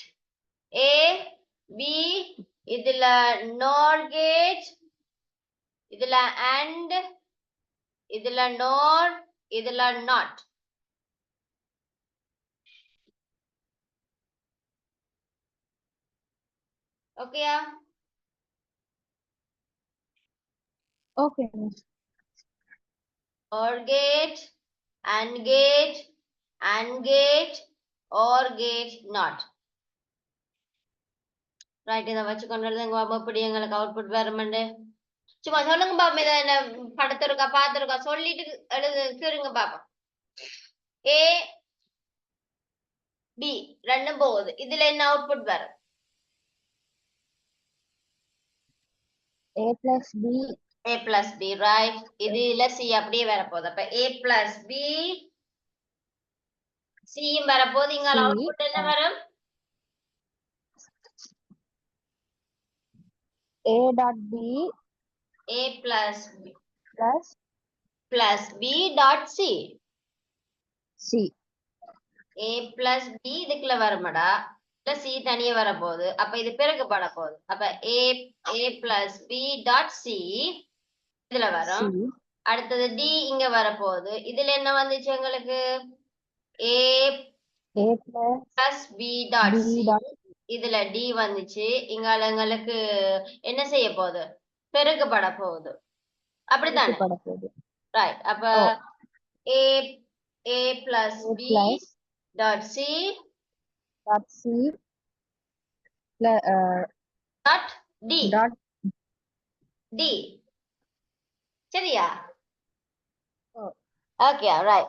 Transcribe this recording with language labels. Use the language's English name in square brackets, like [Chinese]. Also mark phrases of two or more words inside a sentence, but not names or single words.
[English] A B, இதுல NOT gate, இதுல அண்ட், இதுல நோட், இதுல நாட். [Tamil] ஓகேயா? [English] okay miss. OR gate, AND gate, AND gate, OR gate, not. [Tamil] ரைட், இதை வச்சு கொண்டு எப்படி எங்களுக்கு அவுட்புட் வருமெண்டு சும்மா சொல்லுங்க பாப்போம். இதை என்ன படத்திருக்கா பார்த்திருக்கா சொல்லிட்டு எழுது கேளுங்க பாப்போம். ஏ பி ரெண்டும் போகுது. இதுல என்ன அவுட்புட் வரும்? [English] A plus B. A plus B, right. [Tamil] இதுல C அப்படியே வரப்போகுது. அப்ப [English] A plus B [Tamil] சியும் வரப்போது இங்கால C, அவுட்புட் என்ன வரும்? [English] A dot B A plus plus B dot C. C. A plus B [Tamil] இதுக்குள்ள வருமாடா, இல்ல C தனியே வரப்போகுது. அப்ப இது பெருக்கப்பட போகுது. அப்ப [English] A plus B dot C [Tamil] இதுல வரும். C. அடுத்தது D இங்க வரப்போகுது. இதுல என்ன வந்துச்சு எங்களுக்கு? [English] A A plus plus B dot B C. dot [Tamil] இதுல D வந்துச்சு. இங்கால எங்களுக்கு என்ன செய்ய போகுது? பெருக்கப்பட போகுது. அப்படித்தானே? பெருக்கப்பட போகுது. ரைட். அப்ப ஓ. [English] A plus A B plus dot C dot C plus dot D. dot [Tamil] D. சரியா? ஓ. [English] okay right.